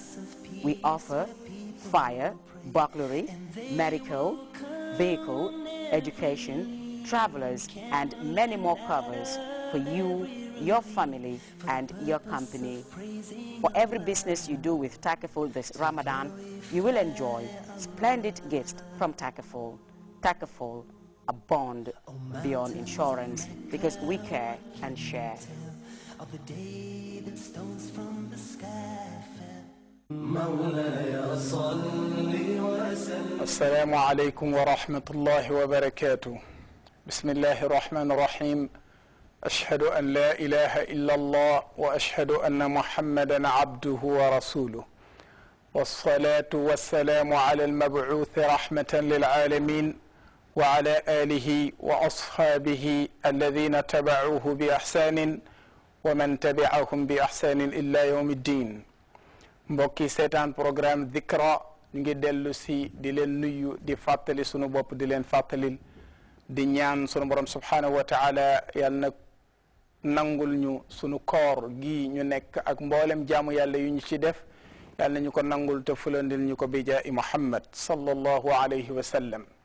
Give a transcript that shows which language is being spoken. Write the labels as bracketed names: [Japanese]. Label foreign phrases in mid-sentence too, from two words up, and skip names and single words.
[English] We offer fire, burglary, medical, vehicle, education, travelers and many more covers for you, your family and your company. For every business you do with Takaful this Ramadan, you will enjoy splendid gifts from Takaful. Takaful, a bond beyond insurance, because we care and share. [Arabic] السلام عليكم ورحمة الله وبركاته. بسم الله الرحمن الرحيم. أشهد أن لا إله إلا الله وأشهد أن محمدا عبده ورسوله والصلاة والسلام على المبعوث رحمة للعالمين وعلى آله وأصحابه الذين تبعوه بإحسان ومن تبعهم بإحسان إلى يوم الدين. [Wolof] mbokki seetaan programme Dhikra ñu ngi dellu si di leen nuyu di fàttali sunu bopp di leen fàttalil di ñaan sunu borom [Arabic] سبحانه وتعالى [Wolof] yàlla na nangul ñu sunu koor gi ñu nekk ak mboolem jaamu yàlla yu ñu ci def yàlla na ñu ko nangul te fulandil ñu ko [Arabic] بجاه محمد صلى الله عليه وسلم.